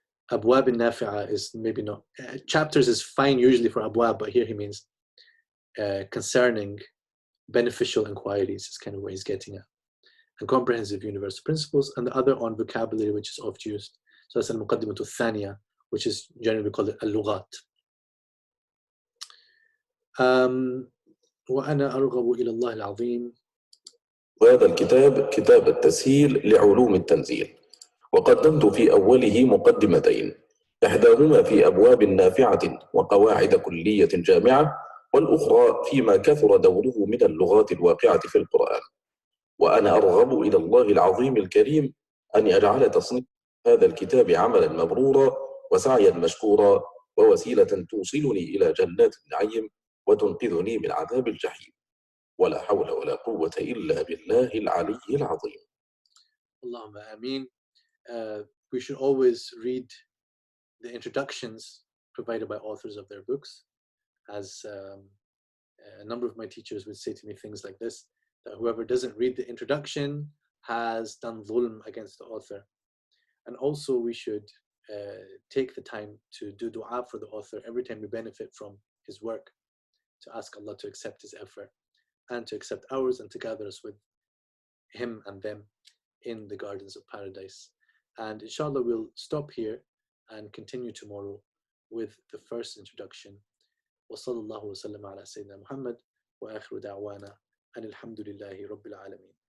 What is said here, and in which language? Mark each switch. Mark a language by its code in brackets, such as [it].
[en] Abwab al-nafi'a is maybe not, chapters is fine usually for abwab, but here he means concerning beneficial inquiries is kind of what he's getting at. And comprehensive universal principles, and the other on vocabulary, which is oft used. So that's al-muqaddimatu thaniya, which is generally called al-lughat. [ar] وأنا أرغب إلى الله العظيم. وهذا الكتاب كتاب التسهيل لعلوم التنزيل، وقدمت في أوله مقدمتين، إحداهما في أبواب نافعة وقواعد كلية جامعة، والأخرى فيما كثر دوره من اللغات الواقعة في القرآن. وأنا أرغب إلى الله العظيم الكريم أن يجعل تصنيف هذا الكتاب عملا مبرورا وسعيا مشكورا ووسيلة توصلني إلى جنات النعيم وتنقذني من عذاب الجحيم. ولا حول ولا قوة إلا بالله العلي العظيم. اللهم آمين. [en] We should always read the introductions provided by authors of their books, as a number of my teachers would say to me things like this, that whoever doesn't read the introduction has done dhulm against the author. And also we should take the time to do dua for the author every time we benefit from his work, to ask Allah to accept his effort and to accept ours and to gather us with him and them in the gardens of paradise. And inshallah we'll stop here and continue tomorrow with the first introduction. [ar] وصلى الله وسلم على سيدنا محمد وآخر دعوانا أن الحمد لله رب العالمين.